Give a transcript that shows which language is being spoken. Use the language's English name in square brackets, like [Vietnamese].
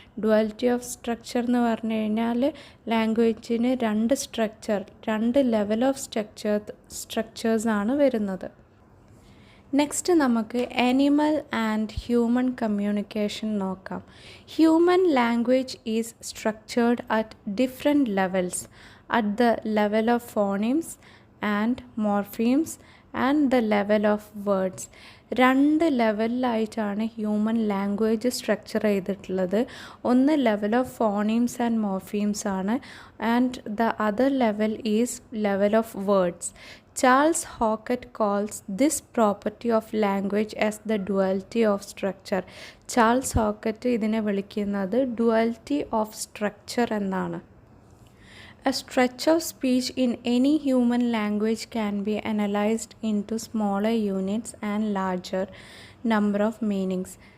[Malayalam] Duality of structure എന്ന് പറഞ്ഞു കഴിഞ്ഞാൽ ലാംഗ്വേജിന് രണ്ട് ലെവൽ ഓഫ് സ്ട്രക്ചേഴ്സാണ് വരുന്നത്. നെക്സ്റ്റ് നമുക്ക് ആനിമൽ ആൻഡ് ഹ്യൂമൻ കമ്മ്യൂണിക്കേഷൻ നോക്കാം. [English] Human language is structured at different levels. at the level of phonemes and morphemes and the level of words. [Malayalam] രണ്ട് ലെവലിലായിട്ടാണ് human language structure ചെയ്തിട്ടുള്ളത്. [English] ഒന്ന് level of phonemes and morphemes ആണ്, and the other level is level of words. Charles Hockett calls this property of language as the duality of structure. [Malayalam] Charles ഹോക്കറ്റ് ഇതിനെ വിളിക്കുന്നത് duality of structure എന്നാണ്. [English] A stretch of speech in any human language can be analyzed into smaller units and larger number of meanings.